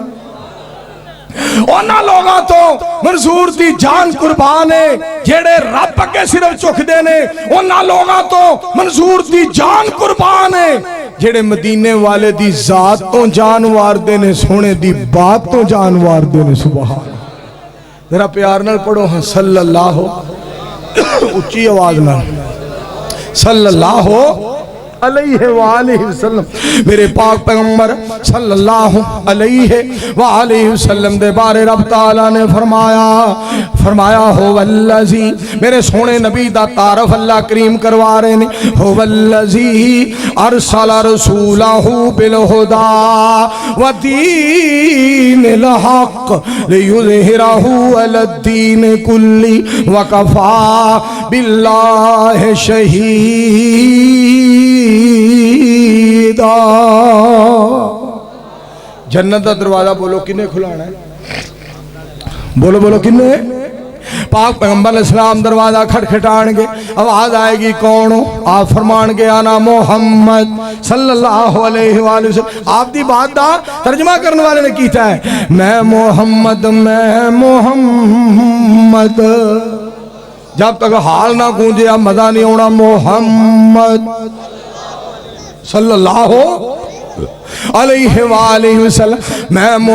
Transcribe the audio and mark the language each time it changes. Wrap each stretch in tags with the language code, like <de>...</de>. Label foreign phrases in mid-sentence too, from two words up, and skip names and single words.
<pa>انہاں لوکاں توں منصور دی جان قربان ہے جیہڑے رب اگے صرف جھکدے نے انہاں لوکاں توں منصور دی جان قربان ہے جیہڑے مدینے والے دی ذات توں جان واردے نے سوہنے دی بات توں جان واردے نے سبحان ذرا پیار نال پڑھو ہاں صلی اللہ اچی آواز نال</pa> <ar>صلى الله عليه وآله وسلم</ar> <pa>میرے پاک پیغمبر صلی اللہ</pa> <ar>عليه وآله وسلم</ar> <pa>دے بارے رب تعالیٰ نے فرمایا</pa> <ar>هو الذي</ar> <pa>میرے سوہنے نبی دا تعریف اللہ کریم کروا رہے نے</pa> <ar>هو الذي أرسل رسوله بالهدى ودين الحق ليظهره على الدين كله وكفى بالله شهيدا</ar> <pa>جنت کا دروازہ بولو کنّے کھلانا ہے بولو بولو کنّے پاک پیغمبر علیہ السلام دروازہ کھٹکھٹان گے، آواز آئے گی کون ہو؟ آپ فرمان گے</pa> <ar>انا محمد صلی اللہ علیہ وآلہ وسلم۔</ar> <pa>آپ دی بات دا ترجمہ کرنے والے نے کیتا ہے میں محمد جب تک حال نہ گونجے اب مزہ نہیں ہونا محمد</pa> <ar>صلی اللہ علیہ وآلہ وسلم</ar> <pa>میں</pa>